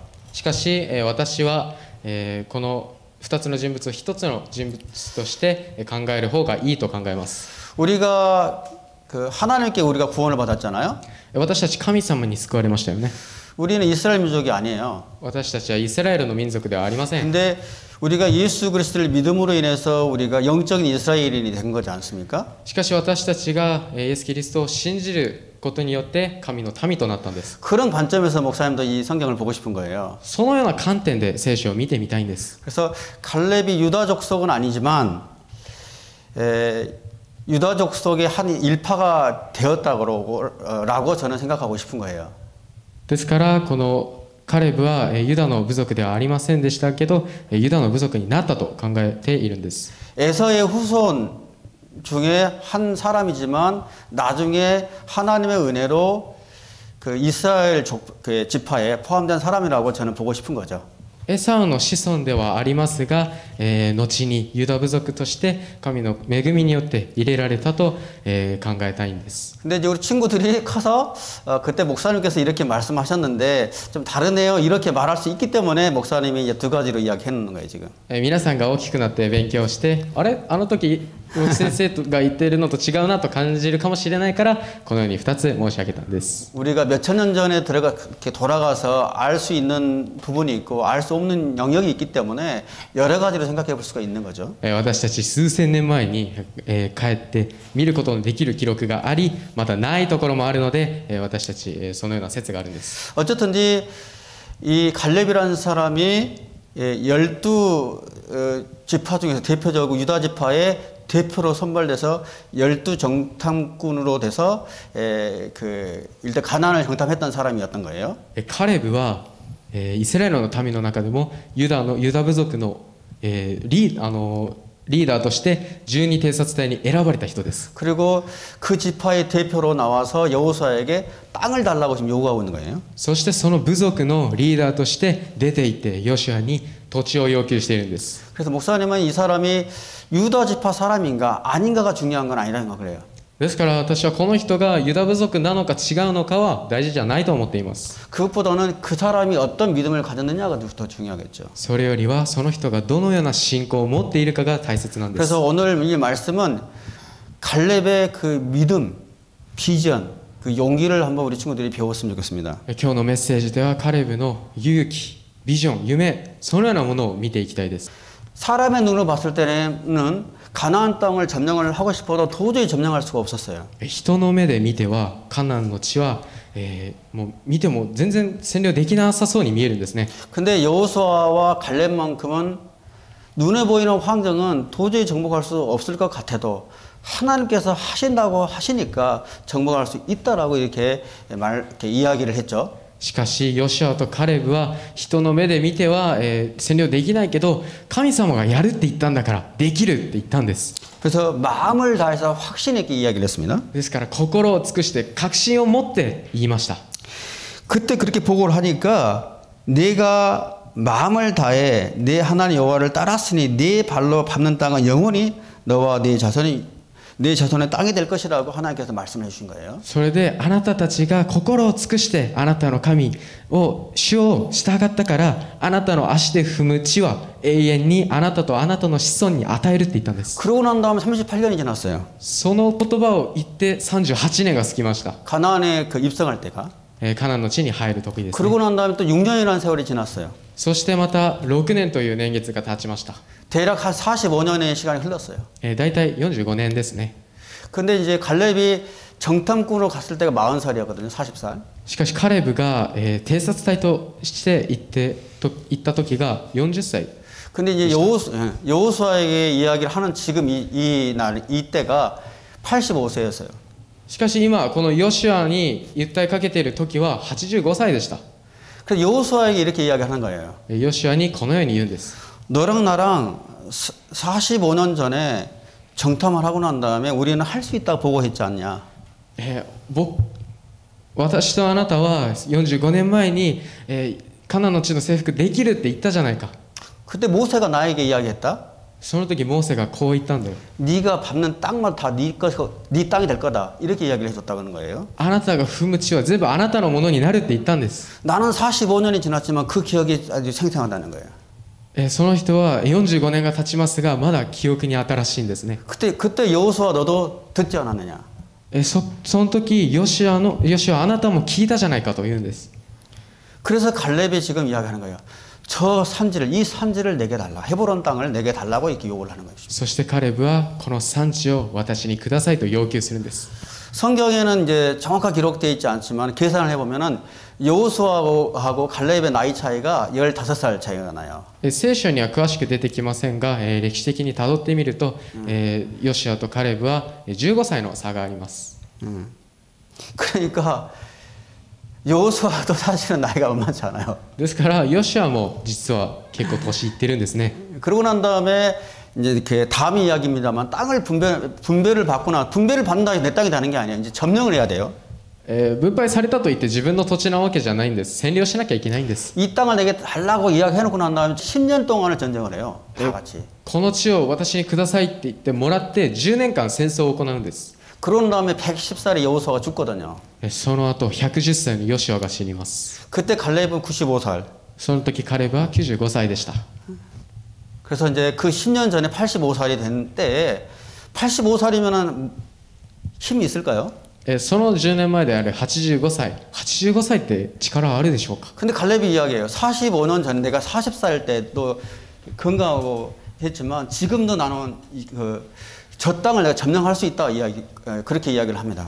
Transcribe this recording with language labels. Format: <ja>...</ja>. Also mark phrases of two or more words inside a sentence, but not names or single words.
<ja>しかし私はこの2つの人物を1つの人物として考える方がいいと考えます。</ja> <ko>우리가 그 하나님께 우리가 구원을 받았잖아요.</ko> <ja>私たち神様に救われましたよね。</ja> <ko>우리는 이스라엘 민족이 아니에요.</ko> <ja>私たちはイスラエルの民族ではありません。</ja> <ko>근데 우리가 예수 그리스도를 믿음으로 인해서 우리가 영적인 이스라엘인이 된 거지 않습니까?</ko> <ja>しかし私たちがイエス・キリストを信じることによって神の民となったんです。</ja> <ko>그런 관점에서 목사님도 이 성경을 보고 싶은 거예요.</ko> <ja>そのような観点で聖書を見てみたいんです。</ja> <ko>그래서 갈렙이 유다 족속은 아니지만 유다 족속의 한 일파가 되었다고 저는 생각하고 싶은 거예요.</ko> <ja>ですからこのカレブはユダの部族ではありませんでしたけどユダの部族になったと考えているんです。</ja> <ko>에서의 후손 중에 한 사람이지만 나중에 하나님의 은혜로 그 이스라엘 그 지파에 포함된 사람이라고 저는 보고 싶은 거죠.</ko> <ja>エサウの子孫ではありますが、後にユダ部族として神の恵みによって入れられたと、考えたいんです。</ja> <ko>근데 이제 우리 친구들이 커서 그때 목사님께서 이렇게 말씀하셨는데 좀 다르네요 이렇게 말할 수 있기 때문에 목사님이 이제 두 가지로 이야기했는 거예요 지금.</ko> <ja>皆さんが大きくなって勉強してあれあの時先生が言っているのと違うなと感じるかもしれないからこのように2つ申し上げたんです。</ja> <ko>우리가 몇천 년 전에 이렇게 돌아가서 알 수 있는 부분이 있고 알 수 없는 영역이 있기 때문에 여러 가지로 생각해 볼 수가 있는 거죠.</ko> <ja>私たち数千年前に、帰って見ることのできる記録がありまたないところもあるので、私たち、そのような説があるんです。</ja> <ko>어쨌든지 이 갈렙이라는 사람이 12 지파 중에서 대표적으로 유다 지파의 대표로 선발돼서 12 정탐꾼으로 돼서 일단 가나안을 정탐했던 사람이었던 거예요.</ko> <ja>カレブは、イスラエルの民の中でもユダ部族の、リーダーとして12偵察隊に選ばれた人です。</ja> <ko>그리고 그 지파의 대표로 나와서 여호수아에게 땅을 달라고 지금 요구하고 있는 거예요.</ko> <ja>そしてその部族のリーダーとして出て行ってヨシュアに土地を要求しているんです。</ja> <ko>그래서 목사님은 이 사람이 유다 지파 사람인가 아닌가가 중요한 건 아니라는 거 그래요.</ko> <ja>ですから私はこの人がユダ部族なのか違うのかは大事じゃないと思っています。</ja> <ko>그것보다는 그 사람이 어떤 믿음을 가졌느냐가 더 중요하겠죠.</ko> <ja>それよりはその人がどのような信仰を持っているかが大切なんです。</ja> <ko>그래서 오늘 이 말씀은 갈렙의 그 믿음, 비전, 그 용기를 한번 우리 친구들이 배웠으면 좋겠습니다.</ko> <ja>今日のメッセージではカレブの勇気、ビジョン、夢、そのようなものを見ていきたいです。</ja> <ko>사람의 눈으로 봤을 때는 가나안 땅을 점령을 하고 싶어도 도저히 점령할 수가 없었어요.</ko> <ja>人の目で見てはカナンの地は、もう見ても全然占領できなさそうに見えるんですね。</ja> <ko>근데 여호수아와 갈렙만큼은 눈에 보이는 환경은 도저히 정복할 수 없을 것 같아도 하나님께서 하신다고 하시니까 정복할 수 있다라고 이렇게 이야기를 했죠.</ko> <ja>しかしヨシュアとカレブは人の目で見ては、占領できないけど神様がやるって言ったんだからできるって言ったんです。</ja> <ko>그래서 마음을 다해서 확신 있게 이야기를 했습니다.</ko> <ja>ですから心を尽くして確信を持って言いました。</ja> <ko>그때 그렇게 보고를 하니까 내가 마음을 다해 내 하나님 여호와를 따랐으니 네 발로 밟는 땅은 영원히 너와 네 자손의 땅이 될 것이라고 하나님께서 말씀해 주신 거예요.</ko> <ja>それであなたたちが心を尽くしてあなたの神を主を従ったからあなたの足で踏む地は永遠にあなたとあなたの子孫に与えるって言ったんです。</ja> <ko>그러고 난 다음에 38년이 지났어요.</ko> <ja>その言葉を言って38年が過ぎました。</ja> <ko>가나안에 그 입성할 때가.</ko> <ja>カナンの地に入る時です、ね。</ja> <ko>그러고 난 다음에 또 6년이라는 세월이 지났어요.</ko> <ja>そしてまた6年という年月が経ちました。</ja> <ko>대략 한 45년의 시간이 흘렀어요.</ko> <ja>だいたい45年ですね。</ja> <ko>근데 이제 갈렙이 정탐꾼으로 갔을 때가 40살이었거든요. 40살.</ko> <ja>しかしカレブが、偵察隊として行った時が40歳。</ja> <ko>근데 이제 여호수아에게 이야기를 하는 지금 이때가 85세였어요.</ko> <ja>しかし今このヨシュアに訴えかけている時は85歳でした。</ja> <ko>그래서 여호수아에게 이렇게 이야기하는 거예요.</ko> <ja>ヨシュアにこのように言うんです。</ja> <ko>너랑 나랑 45년 전에 정탐을 하고 난 다음에 우리는 할 수 있다고 보고했지 않냐.</ko> <ja>私とあなたは45年前に、カナンの地の征服できるって言ったじゃないか。</ja> <ko>그때 모세가 나에게 이야기했다.</ko> <ja>その時モーセがこう言ったんだよ。</ja> <ko>네가 밟는 땅만 다 네 땅이 될 거다. 이렇게 이야기를 해줬다는 거예요.</ko> <ja>あなたが踏む地は全部あなたのものになるって言ったんです。</ja> <ko>나는 45년이 지났지만 그 기억이 아주 생생하다는 거예요.</ko> <ja>その人は45年が経ちますがまだ記憶に新しいんですね。</ja> <ko>그때 여호수아 너도 듣지 않았느냐?</ko> <ja>その時ヨシュアあなたも聞いたじゃないかと言うんです。</ja> <ko>그래서 갈렙이 지금 이야기하는 거예요. 이 산지를 내게 달라. 헤브론 땅을 내게 달라고 이렇게 요구를 하는 것이죠.</ko> <ja>そしてカレブはこの産地を私にくださいと要求するんです。</ja> <ko>성경에는 이제 정확하게 기록되어 있지 않지만 계산을 해보면은 여호수아하고 갈렙의 나이 차이가 15살 차이가 나요.</ko> <ja>聖書には詳しく出てきませんが、歴史的にたどってみると、ヨシュアとカレブは15歳の差があります。</ja> <ko>그러니까 여호수아도 사실은 나이가 만만치 않아요.</ko> <ja>ですからヨシュアも実は結構年いってるんですね。</ja> <ko>그러고 난 다음에 이제 이렇게 다음 이야기입니다만 땅을 분배를 받거나 분배를 받는다 해서 내 땅이 되는 게 아니에요. 이제 점령을 해야 돼요.</ko> <ja>分配されたといって自分の土地なわけじゃないんです。占領しなきゃいけないんです。</ja> <ko>이 땅을 내게 달라고 이야기해놓고 난 다음에 10년 동안을 전쟁을 해요. 다 같이.</ko> <ja>この地を私にくださいって言ってもらって10年間戦争を行うんです。</ja> <ko>그런 다음에 110살의 여호수아가 죽거든요.</ko> <ja>その後110歳のヨシュアが死にます。</ja> <ko>그때 갈렙은 95살.</ko> <ja>その時カレブは95歳でした。</ja> <ko>그래서 이제 그 10년 전에 85살이 된 때에 85살이면은 힘이 있을까요?</ko> <ja>その10年前である85歳って力あるでしょうか。</ja> <ko>근데 갈렙이 이야기해요. 45년 전에 내가 40살 때도 건강하고 했지만 지금도 나는 저 땅을 내가 점령할 수 있다 그렇게 이야기를 합니다.</ko>